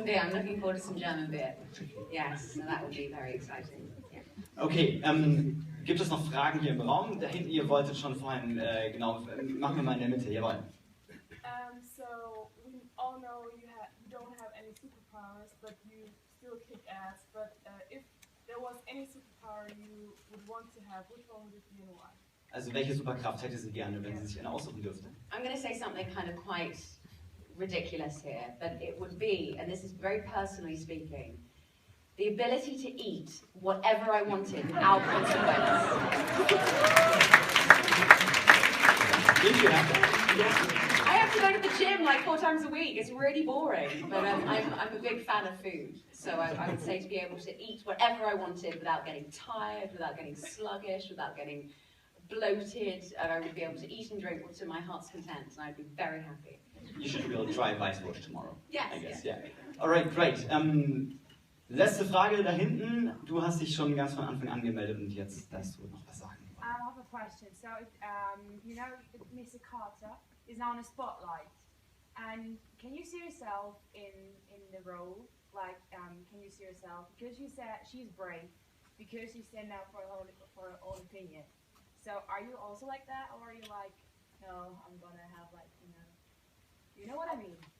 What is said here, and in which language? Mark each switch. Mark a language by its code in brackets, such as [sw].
[en] I'm looking forward to some German beer. Yes, so that would be very exciting. Yeah. [de] Okay, gibt es noch Fragen hier im Raum? Da hinten, ihr wolltet schon vorhin, genau, machen wir mal in der Mitte, jawohl. [en] So we all know you don't have any superpowers, but you still kick ass. But if there was any superpower you would want to have, which one would it be and why? [de] Also welche Superkraft hätte sie gerne, wenn sie sich eine aussuchen dürfte? [en] I'm going to say something kind of quite ridiculous here, but it would be, and this is very personally speaking, the ability to eat whatever I wanted without consequence. Thank you. I have to go to the gym like 4 times a week. It's really boring, but I'm a big fan of food. So I would say to be able to eat whatever I wanted without getting tired, without getting sluggish, without getting bloated, and I would be able to eat and drink to my heart's content, and I'd be very happy. You should be able to try Weißwurst tomorrow. Yes, I guess, yes. yeah. Alright, great. [de] Letzte Frage da hinten. Du hast dich schon ganz von Anfang an gemeldet und jetzt darfst du noch was sagen. [en] I have a question. So, you know, Mr. Carter is now in a spotlight, and can you see yourself in the role? Like, can you see yourself, because you said she's brave, because you stand up for her own opinion. So, are you also like that, or are you like, no, I'm gonna have like, you know what I mean?